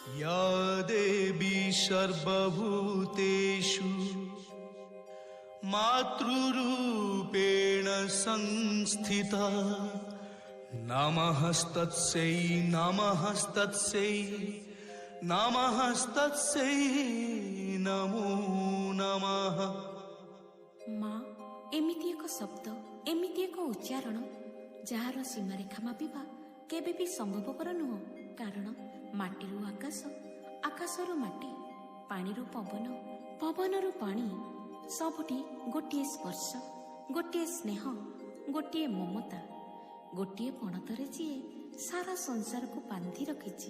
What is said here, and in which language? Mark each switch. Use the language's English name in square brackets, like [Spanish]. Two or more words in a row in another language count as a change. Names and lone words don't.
[Sanskrit] या देवी सर्वभूतेषु मातृरूपेण संस्थिता नमस्तस्यै नमस्तस्यै नमस्तस्यै नमो नमः। [Odia] ମା ଏମିତି ଏକ ଶବ୍ଦ ଏମିତି ଏକ ଉଚ୍ଚାରଣ ଯାର ସୀମାରେଖା ମାପିବା କେବେ ଭି ସମ୍ଭବପର ନୁହ। କାରଣ ମାଟିରୁ ଆକାଶ, ଆକାଶରୁ ମାଟି, ପାଣିରୁ ପବନ, ପବନରୁ ପାଣି ସବୁଠି ଗୋଟିଏ ସ୍ପର୍ଶ, ଗୋଟିଏ ସ୍ନେହ, ଗୋଟିଏ ମମତା, ଗୋଟିଏ ପଣତରେ ଯିଏ ସାରା ସଂସାର କୁ ବାନ୍ଧି ରଖିଛି।